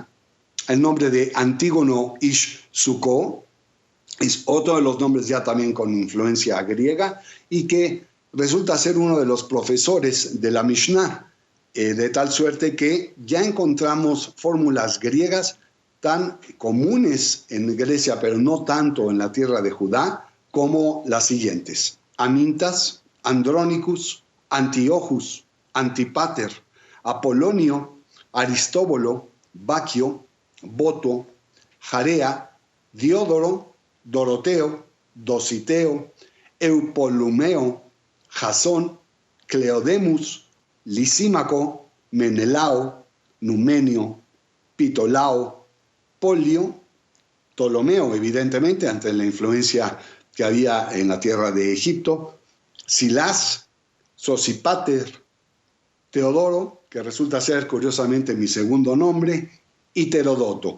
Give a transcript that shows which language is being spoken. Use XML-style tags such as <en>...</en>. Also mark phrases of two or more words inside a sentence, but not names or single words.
<es>El nombre de Antígono Ish Sukkó es otro de los nombres ya también con influencia griega y que resulta ser uno de los profesores de la Mishnah, de tal suerte que ya encontramos fórmulas griegas tan comunes en Grecia, pero no tanto en la tierra de Judá, como las siguientes: Amintas, Andrónicus, Antiochus, Antipater, Apolonio, Aristóbulo, Baquio, Boto, Jarea, Diodoro, Doroteo, Dositeo, Eupolumeo, Jasón, Cleodemus, Lisímaco, Menelao, Numenio, Pitolao, Polio, Ptolomeo, evidentemente, ante la influencia que había en la tierra de Egipto, Silás, Sosipater, Teodoro, que resulta ser curiosamente mi segundo nombre, y Terodoto.</es>